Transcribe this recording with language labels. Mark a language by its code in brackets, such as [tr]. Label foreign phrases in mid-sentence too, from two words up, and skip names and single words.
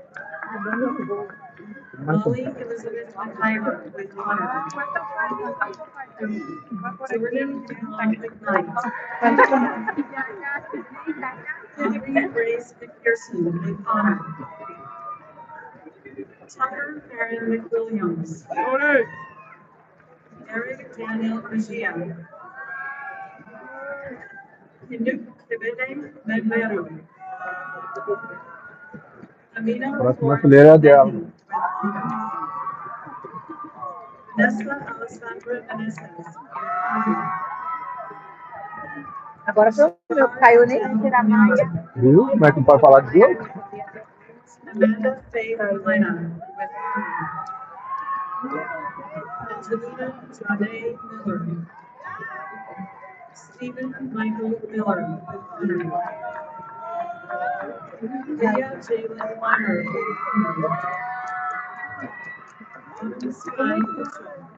[en] Molly Elizabeth McIver with honor. Jordan McKnight. Henry Grace McPherson with honor. Tucker Farron McWilliams. Eric Daniel Mejia. Hinuk Kibede Medveru. Amina [pt] Próxima fileira é dela. Nessa Alessandra Meneses. Agora foi o meu que caiu nem na tirar Maia. Viu? Como é que não pode falar de Deus? [en] Amanda Faye Helena with Angelina Janae Miller. Stephen Michael Miller with honor. Leah Jalen Weiner with honor. Sky Mitchell.